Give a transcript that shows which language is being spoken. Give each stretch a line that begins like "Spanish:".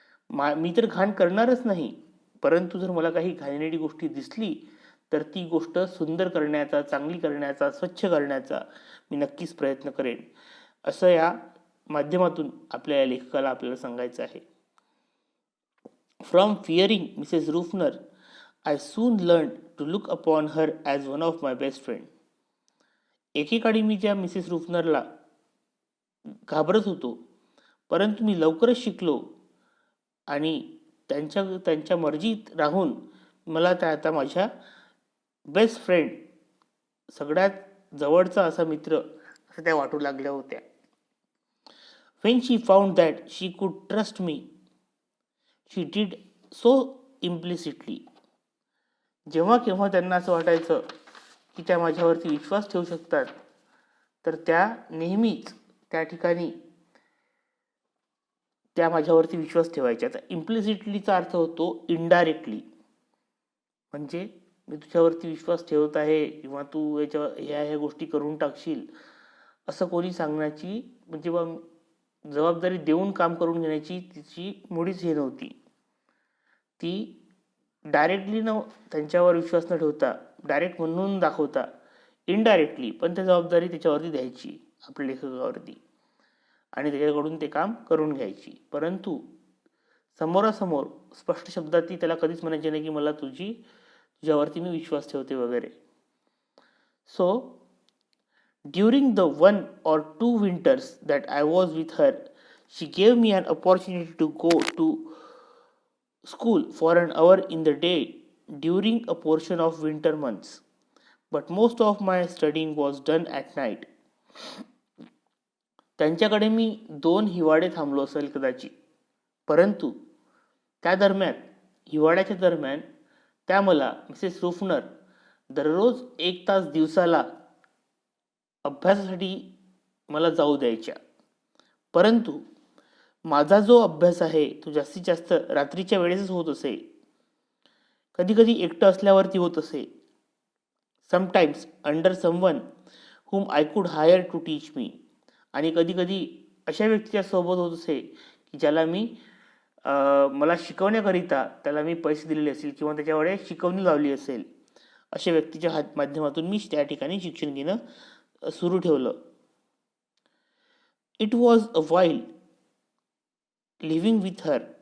Marathi: मी तर घाण करणारच नाही, परंतु जर मला काही घाणेरडी गोष्टी दिसली तर ती गोष्ट सुंदर करण्याचा, चांगली करण्याचा, स्वच्छ करण्याचा मी नक्कीच प्रयत्न करेन, असं या माध्यमातून आपल्या या लेखकाला आपल्याला सांगायचं आहे.
English: From fearing Mrs Ruffner I soon learned to look upon her as one of my best friend.
Marathi: एकेकाळी मी त्या मिसेस रुफनरला घाबरत होतो, परंतु मी लवकरच शिकलो आणि त्यांच्या मर्जीत राहून मला त्या आता माझ्या बेस्ट फ्रेंड, सगळ्यात जवळचा असा मित्र असं त्या वाटू लागल्या होत्या.
English: When she found that she could trust me, she did so implicitly.
Marathi: जेव्हा केव्हा त्यांना असं वाटायचं की त्या माझ्यावरती विश्वास ठेवू शकतात, तर त्या नेहमीच त्या ठिकाणी त्या माझ्यावरती विश्वास ठेवायच्या. आता इम्प्लिसिटलीचा अर्थ होतो इनडायरेक्टली, म्हणजे मी तुझ्यावरती विश्वास ठेवत आहे किंवा तू ह्या गोष्टी करून टाकशील असं कोणी सांगण्याची, म्हणजे जबाबदारी देऊन काम करून घेण्याची तिची मुळीच हे नव्हती. ती डायरेक्टली त्यांच्यावर विश्वास न ठेवता, डायरेक्ट म्हणून दाखवता, इनडायरेक्टली पण त्या जबाबदारी त्याच्यावरती द्यायची, आपल्या लेखकावरती, आणि त्याच्याकडून ते काम करून घ्यायची. परंतु समोरासमोर स्पष्ट शब्दात ती त्याला कधीच म्हणायची नाही की मला तुझ्यावरती मी विश्वास ठेवते वगैरे.
English: So during the 1 or 2 winters that I was with her, she gave me an opportunity to go to school for an hour in the day during a portion of winter months, but most of my studying was done at night.
Marathi: त्यांच्याकडे मी 2 हिवाळे थांबलो असेल कदाचित, परंतु त्या दरम्यान, हिवाळ्याच्या दरम्यान त्या मला मिसेस रुफनर दररोज 1 तास दिवसाला अभ्यासासाठी मला जाऊ द्यायच्या. परंतु माझा जो अभ्यास आहे तो जास्तीत जास्त रात्रीच्या वेळेसच होत असे. कधी कधी एकटं असल्यावरती होत असे.
English: Sometimes under someone whom I could hire to teach me.
Marathi: आणि कधी कधी अशा व्यक्तीच्या सोबत होत असे की ज्याला मी मला शिकवण्याकरिता त्याला मी पैसे दिलेले असेल किंवा त्याच्याकडे शिकवणी लावली असेल. अशा व्यक्तीच्या माध्यमातून मी त्या ठिकाणी शिक्षण घेणं सुरू ठेवलं.
English: It was while living with her.